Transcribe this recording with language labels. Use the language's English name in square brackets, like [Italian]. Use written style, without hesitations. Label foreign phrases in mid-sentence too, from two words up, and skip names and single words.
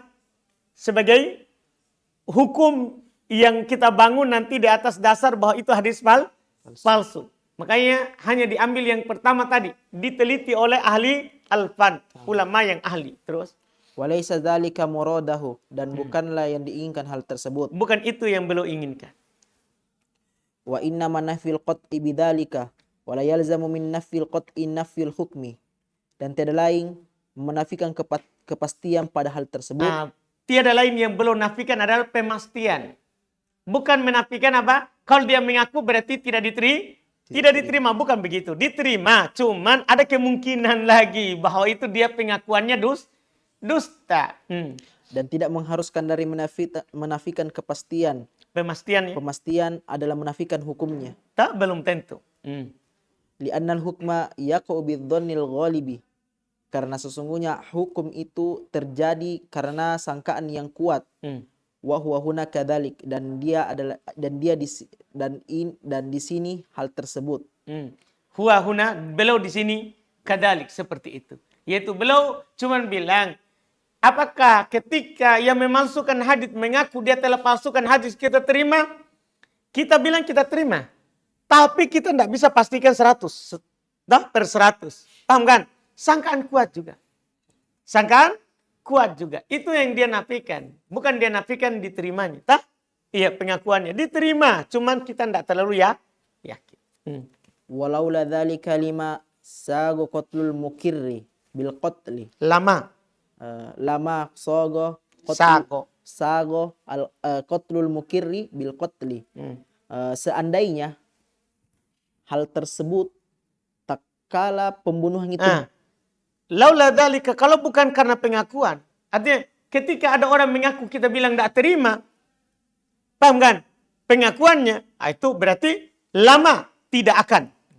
[Indonesian] Sebagai hukum yang kita bangun nanti di atas dasar bahwa itu hadis palsu. Makanya hanya diambil yang pertama tadi, diteliti oleh ahli al-fan, ulama yang ahli. Terus [Arabic] وليس ذلك مراده, [Indonesian] dan bukanlah yang diinginkan hal tersebut. Bukan itu yang beliau inginkan. [Arabic] وإنما نفى القطع بذلك ولا يلزم من نفي القطع نفي الحكم. [Indonesian] Dan tiada lain menafikan kepastian pada hal tersebut. Tiada lain yang beliau nafikan adalah pemastian. Bukan menafikan apa? Kalau dia mengaku berarti tidak diterima. Bukan begitu. Diterima. Cuman ada kemungkinan lagi bahwa itu dia pengakuannya dusta. Dan tidak mengharuskan dari menafikan kepastian. Pemastian ya? Pemastian adalah menafikan hukumnya. Belum tentu. [Arabic] لأن الحكم يقع بالظن الغالب. [Indonesian] Karena sesungguhnya hukum itu terjadi karena sangkaan yang kuat. [Arabic] وهو هنا كذلك, [Indonesian] dan di sini hal tersebut. [Arabic] هو هنا, [Indonesian] beliau di sini kadzalik, seperti itu. Yaitu beliau cuma bilang, apakah ketika yang memalsukan hadis mengaku dia telah palsukan hadis kita terima? Kita bilang kita terima. Tapi kita tidak bisa pastikan 100. Per 100. Paham kan? Sangkaan kuat juga. Sangkaan kuat juga. Itu yang dia nafikan. Bukan dia nafikan diterimanya. Iya, pengakuannya diterima. Cuman kita tidak terlalu yakin. [Arabic] ولولا ذلك لما ساغ قتل المقر بالقتل. لما ساغ قتل المقر بالقتل. [Indonesian] Seandainya hal tersebut tak kala pembunuhan itu. [Arabic] لولا ذلك, [Indonesian] kalau bukan karena pengakuan. Artinya ketika ada orang mengaku kita bilang tidak terima. Paham kan? Pengakuannya, itu berarti lama tidak akan.